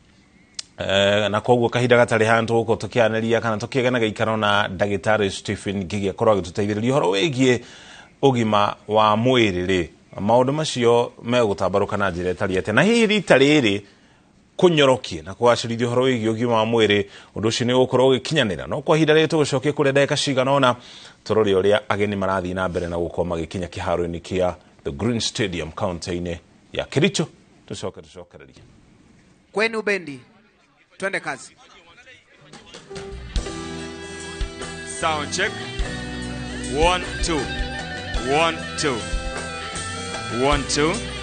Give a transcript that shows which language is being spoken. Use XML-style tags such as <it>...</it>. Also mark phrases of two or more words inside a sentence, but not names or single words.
<ki>na koguo kahinda gatari hantu guko tukianeria kana tukieganaga ikaro na ndagitari Stephen Gigi akorwo agituteithĩrĩria uhoro wĩgiĩ ũgima wa mwĩrĩ ri maundu macio megutambaruka na njĩra ĩtariĩ atĩa na hihi rita rĩrĩ kunyorokie na kugacĩrithia uhoro wĩgiĩ ũgima wa mwĩrĩ ũndũ ũcio nĩ ũgũkorwo ũgĩkinyanĩra no kwa ihinda rĩrĩ tũgũcokia kũrĩa ndagĩka cigana ũna tũrore ũrĩa ageni marathiĩ na mbere na gũkorwo magĩkinya kĩharo-inĩ kĩa the Green Stadium kaunti-inĩ ya Kericho tucokereria</ki> <sw>kwenu bendi twende kazi</sw> <en>sound check 1 2 1 2 1 2</en>